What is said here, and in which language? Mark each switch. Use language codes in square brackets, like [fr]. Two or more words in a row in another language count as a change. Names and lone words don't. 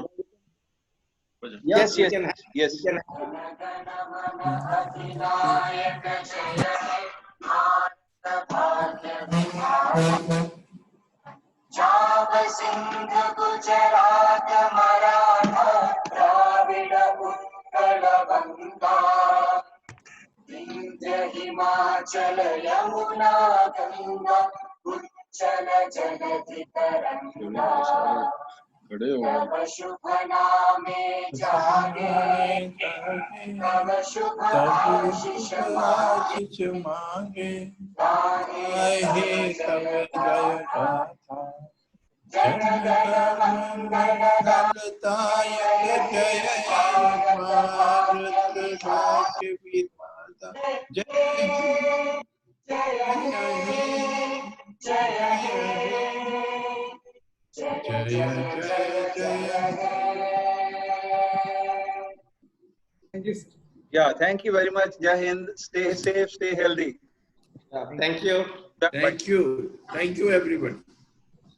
[en] Yes, yes, yes. Gujarat, Maratha, Dravida, Utkala, Vanga, Vindhya, Himachala, Yamuna, Ganga, Uchala, Jaladhi, Taranga. [bn] তব শুভ নামে জাগে, তব শুভ আশিস মাগে, গাহে তব জয় গাথা। জন গণ মঙ্গল দায়ক জয় ভারত ভাগ্য বিধাতা। জয় জয় জয় [en] Thank you. Yeah, thank you very much. [hi] जय हिंद. [en] Stay safe, stay healthy. Thank you. Thank you. Thank you, everyone.